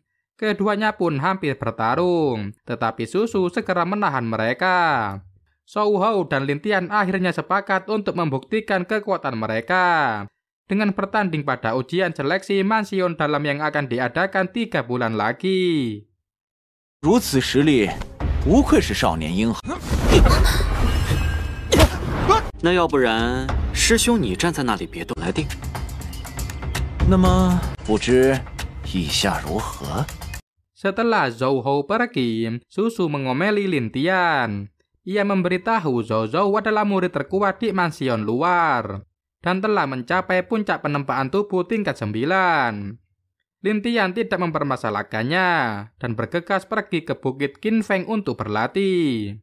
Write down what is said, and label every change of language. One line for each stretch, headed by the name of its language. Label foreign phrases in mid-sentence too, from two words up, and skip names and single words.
Indonesian: Keduanya pun hampir bertarung, tetapi Susu segera menahan mereka. Zhao Hao dan Lintian akhirnya sepakat untuk membuktikan kekuatan mereka dengan bertanding pada ujian seleksi mansion dalam yang akan diadakan 3 bulan lagi.
Chinese: 如此实力，不愧是少年英豪。那要不然，师兄你站在那里别动，来定。那么，不知意下如何？
Indonesian: Setelah Zhao Hao pergi, Susu mengomeli Lintian. Ia memberitahu Zhao adalah murid terkuat di mansion luar dan telah mencapai puncak penempaan tubuh tingkat 9. Lintian tidak mempermasalahkannya dan bergegas pergi ke Bukit Qinfeng untuk berlatih.